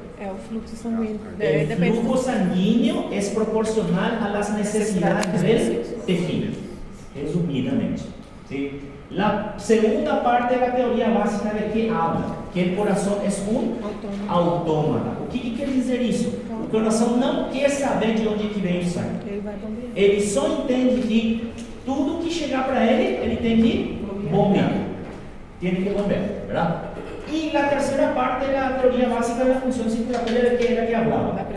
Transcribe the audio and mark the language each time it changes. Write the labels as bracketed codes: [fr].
[pt] É o fluxo sanguíneo. [es] El flujo sanguíneo es proporcional a las necesidades del tejido, resumidamente. ¿Sí? La segunda parte de la teoría básica de qué habla, que el corazón es un autómata. [pt] O que quer dizer isso? O coração não quer saber de onde que vem o sangue. Ele vai bombear. Ele só entende que tudo que chegar para ele tem que bombear. [es] Tiene que bombear, ¿verdad? Y la tercera parte de la teoría básica de la función circulatoria, ¿de qué era que hablaba?